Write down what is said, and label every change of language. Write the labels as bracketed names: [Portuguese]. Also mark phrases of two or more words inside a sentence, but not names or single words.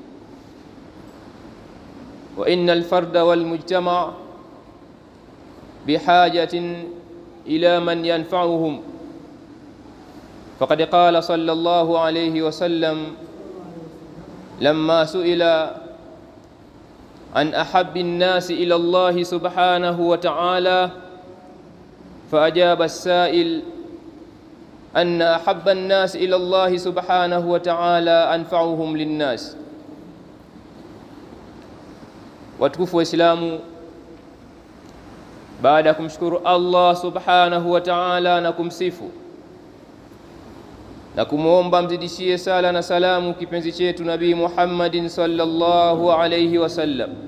[Arabic] وإن الفرد والمجتمع بحاجة إلى من ينفعهم، فقد قال صلى الله عليه وسلم لما سئل عن أحب الناس إلى الله سبحانه وتعالى، فأجاب السائل أن أحب الناس إلى الله سبحانه وتعالى أنفعهم للناس. [Swahili] watukufu wa Islamu, baada ya kumshukuru Allah [Arabic] سبحانه وتعالى [Swahili] na kumsifu na kumuomba mzidishie sala na salamu kipenzi chetu Nabii Muhammadin [Arabic] صلى الله عليه وسلم,